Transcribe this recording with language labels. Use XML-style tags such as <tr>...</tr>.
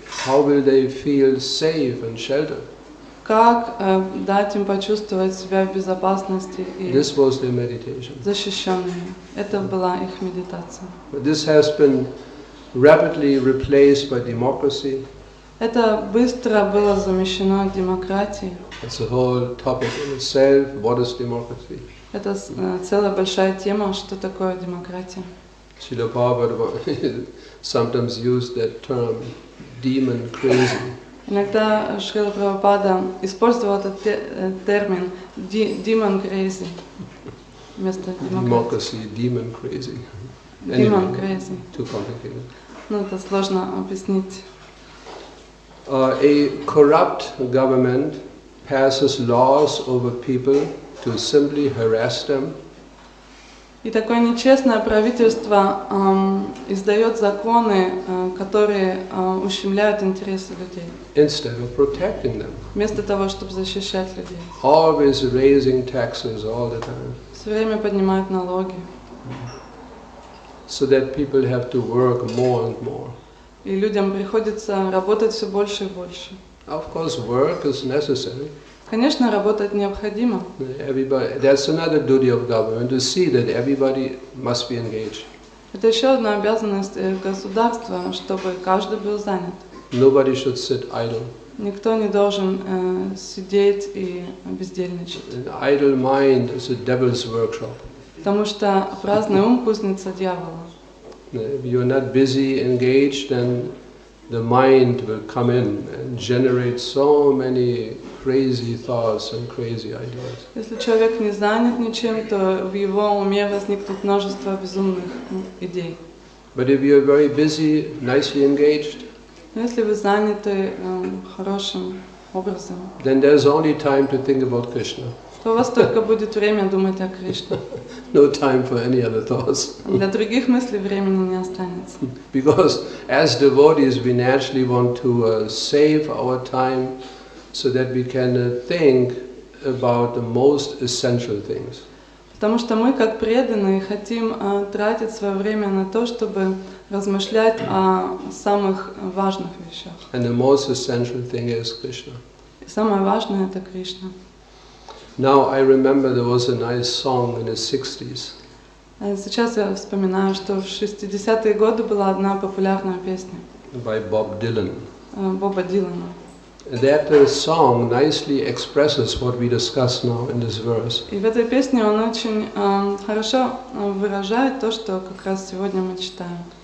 <en>How will they feel safe and sheltered?</en> <ru>Как дать им почувствовать себя в безопасности и</ru> <en>This was their meditation.</en> <ru>защищенными? Это была их медитация.</ru> <en>But this has been rapidly replaced by democracy.</en> <ru>Это быстро было замещено демократией.</ru> <en>It's a whole topic in itself. What is democracy?</en> <ru>Это целая большая тема, что такое демократия.</ru> <en>Шрила Prabhupada sometimes used that term, demon crazy.</en> <ru>Иногда Шрила Прабхупада использовал этот термин</ru> <en>demon crazy</en> <ru>вместо демократии.</ru> <en>Democracy, demon crazy. Demon crazy. Too complicated.</en> <ru>Ну, это сложно объяснить.</ru> <en>A corrupt government passes laws over people to simply harass them.</en> <ru>И такое нечестное правительство издает законы, которые ущемляют интересы людей,</ru> <en>Instead of protecting them.</en> <ru>вместо того, чтобы защищать людей.</ru> <en>Always raising taxes all the time.</en> <ru>Все время поднимают налоги,</ru> <en>So that people have to work more and more.</en> <ru>и людям приходится работать все больше и больше.</ru> <en>Of course, work is necessary.</en> <ru>Конечно, работать необходимо.</ru> <en>Everybody, that's another duty of government, to see that everybody must be engaged.</en> <ru>Это еще одна обязанность государства, чтобы каждый был занят.</ru> <en>Nobody should sit idle.</en> <ru>Никто не должен сидеть и бездельничать.</ru> <en>An idle mind is a devil's workshop.</en> <ru>Потому что праздный ум — кузница дьявола.</ru> <en>If you're not busy, engaged, then the mind will come in and generate so many crazy thoughts and crazy ideas.</en> <ru>Если человек не занят ничем, то в его уме возникнет множество безумных идей.</ru> <en>But if you're very busy, nicely engaged,</en> <ru>Но если вы заняты хорошим образом,</ru> <en>then there's only time to think about Krishna.</en> <ru>то у вас только будет время думать о Кришне.</ru> <en>No time for any other thoughts.</en> <ru>Для других мыслей времени не останется.</ru> <en>Because as devotees, we naturally want to save our time so that we can think about the most essential things.</en> <ru>Потому что мы, как преданные, хотим тратить свое время на то, чтобы размышлять о самых важных вещах.</ru> <en>And the most essential thing is Krishna.</en> <ru>И самое важное — это Кришна.</ru> <en>Now I remember there was a nice song in the 60s.</en> <ru>Сейчас я вспоминаю, что в 60-е годы была одна популярная песня</ru> <en>By Bob Dylan.</en> <ru>Боба Дилана.</ru> <en>That song nicely expresses what we discuss now in this verse.</en> <ru>И в этой песне он очень хорошо выражает то, что как раз сегодня мы читаем.</ru>